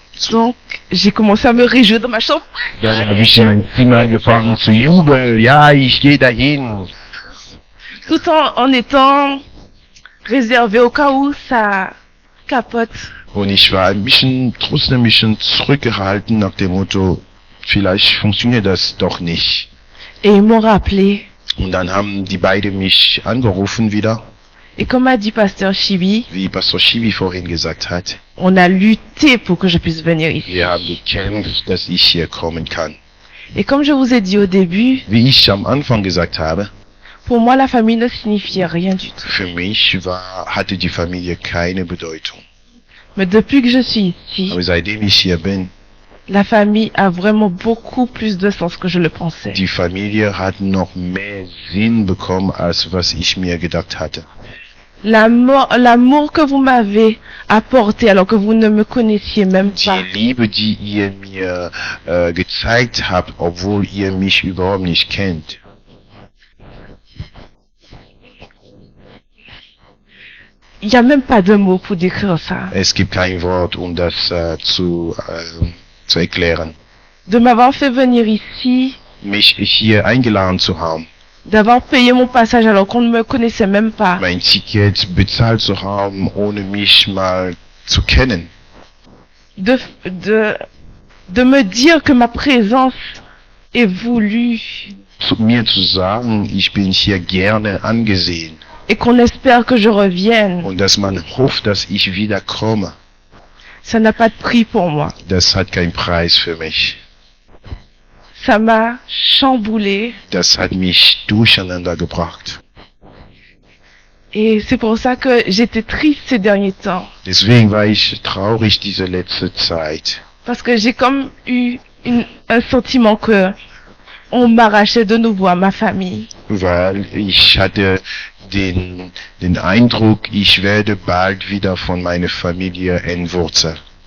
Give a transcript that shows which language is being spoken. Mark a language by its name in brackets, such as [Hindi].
[French] Donc, j'ai commencé à me réjouir dans ma chambre. [German] Dann habe ich in mein Zimmer angefangen zu jubeln. Ja, ich gehe dahin. [French] Tout en étant réservé au cas où ça capote. [German] Und ich war trotzdem ein bisschen zurückgehalten nach dem Motto, vielleicht funktioniert das doch nicht. [French] Et ils m'ont rappelé. [German] Und dann haben die beiden mich angerufen wieder, [French] Et comme a dit pasteur Chibi, [German] wie Pastor Chibi vorhin gesagt hat. [French] on a lutté pour que je puisse venir ici. [German] Wir haben gekämpft, dass ich hier kommen kann. [French] Et comme je vous ai dit au début, [German] Wie ich am Anfang gesagt habe, [French] pour moi la famille ne signifiait rien du tout. [German] für mich hatte die Familie keine Bedeutung. [French] Mais depuis que je suis ici, [German] Aber seitdem ich hier bin, [French] la famille a vraiment beaucoup plus de sens que je le pensais. [German] die Familie hat noch mehr Sinn bekommen, als was ich mir gedacht hatte. [French] L'amour que vous m'avez apporté alors que vous ne me connaissiez même pas. [German] Die Liebe, die ihr mir gezeigt habt, obwohl ihr mich überhaupt nicht kennt. [French] Il n'y a même pas de mots pour décrire ça. [German] Es gibt kein Wort, um das zu erklären. [French] De m'avoir fait venir ici, [German] Mich hier eingeladen zu haben, [French] d'avoir payé mon passage alors qu'on ne me connaissait même pas. [German] mein Ticket bezahlt zu haben, ohne mich mal zu kennen. [French] De me dire que ma présence est voulue [German] Mir zu sagen, ich bin hier gerne angesehen [French] et qu'on espère que je revienne. [German] und dass man hofft, dass ich wiederkomme, [French] Ça n'a pas de prix pour moi. [German] das hat keinen Preis für mich. [French] Ça m'a chamboulé [German] Das hat mich durcheinander gebracht. [French] et c'est pour ça que j'étais triste ces derniers temps. [German] Deswegen war ich traurig diese letzte Zeit. [French] Parce que j'ai comme eu un sentiment que on m'arrachait de nouveau à ma famille. [German] Weil ich hatte den Eindruck, ich werde bald wieder von meiner Familie entwurzelt.